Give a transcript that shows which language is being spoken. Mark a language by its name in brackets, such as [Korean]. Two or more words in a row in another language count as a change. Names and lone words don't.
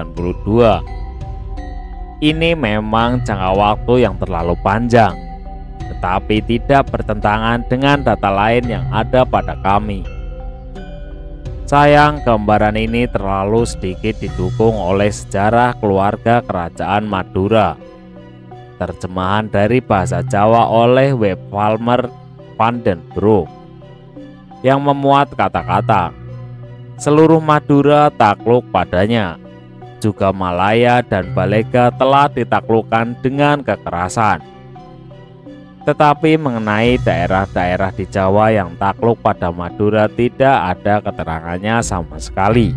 [Indonesian] Ini memang jangka waktu yang terlalu panjang, tetapi tidak bertentangan dengan data lain yang ada pada kami. Sayang, gambaran ini terlalu sedikit didukung oleh sejarah keluarga kerajaan Madura. Terjemahan dari bahasa Jawa oleh W. Palmer van den Broek yang memuat kata-kata seluruh Madura takluk padanya, juga Malaya dan Balega telah ditaklukkan dengan kekerasan. Tetapi mengenai daerah-daerah di Jawa yang takluk pada Madura tidak ada keterangannya sama sekali.